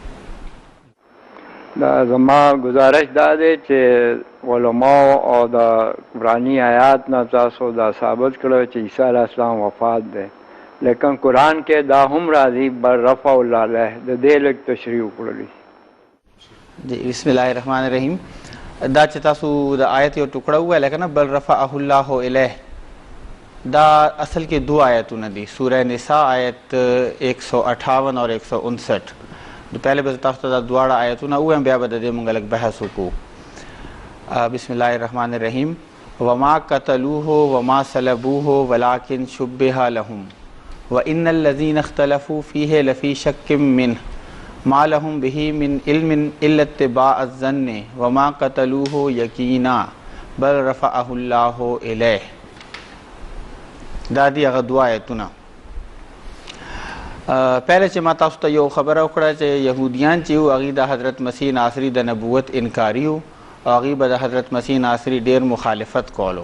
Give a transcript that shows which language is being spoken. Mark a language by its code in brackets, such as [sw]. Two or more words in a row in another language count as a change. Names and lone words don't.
[ps] دا زما گزارش دا دی چې علماو او د قرآني آیات نه تاسو دا ثابت کړی چې عیسی [ar] علیه السلام [ps] وفات دی، لیکن قرآن کې دا هم راځي [ar] بل رفع الله علیه، [ps] د دې لږ تشریح وکړلی. جی [ar] بسم الله الرحمن الرحیم. [ps] دا چې تاسو د آیت یو ټوکړه وویله که نه [ar] بل رفعه الله الیه، [ps] دا اصل کې 2 آیتونه دي، سوره نساء آیت 158 اور 159. پہلے به تاسو ته دا دواړه آیتونه ووایم، بیا به د دې موږ لږ بحث وکړو. [ar] بسم الله الرحمن الرحیم وما قتلوه وما صلبوه ولكن شبه لهم وان الذين اختلفوا فيه لفي شك منه ما لهم به من علم الا اتباع الظن وما قتلوه یقینا بل رفعه الله الیه. [ps] دا دی هغه دوا آیتونه. پہلے چې ما تاسو ته یو خبره وکړه چې یهودیان چې وو هغې د حضرت مسیح ناصري د نبوت انکاري وو او هغې به د حضرت مسیح ناصري ډېر مخالفت کولو.